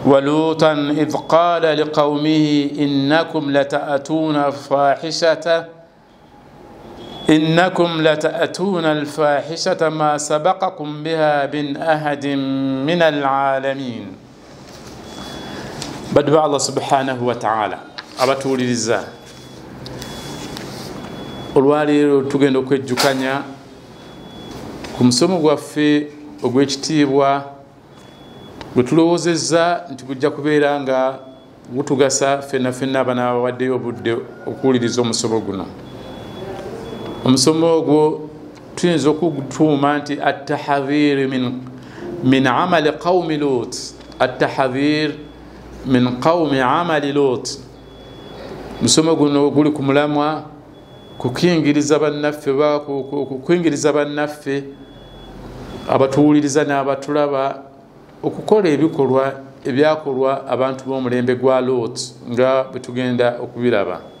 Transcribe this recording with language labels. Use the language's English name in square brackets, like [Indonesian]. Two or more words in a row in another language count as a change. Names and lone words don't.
[Arabic] ولوطا إذ قال لقومه إنكم لتأتون الفاحشة ما سبقكم بها من أحد من العالمين. بدو الله سبحانه وتعالى [Ganda] abatuli liza olwaliro tugenda okwejjukanya ku musomo gwaffe ogw'ekitiibwa gwe tulowoozezza nti gujja kubeera nga gutugasa ffenna ffenna abana abawaddeyo obudde okuwuliriza omusomo guno. omusomo ogwo tuyinza okugutuuma nti [Arabic] التحذير من أعمال قوم Lut, التحذير من قوم أعمال Lut. [Ganda] musomo guno guli ku mulamwa kukingiriza bannaffe abatuwuliriza n'abatulaba okukola ebikolwa ebyakolwa abantu b'omulembe gwa Lut nga bwe tugenda okubiraba.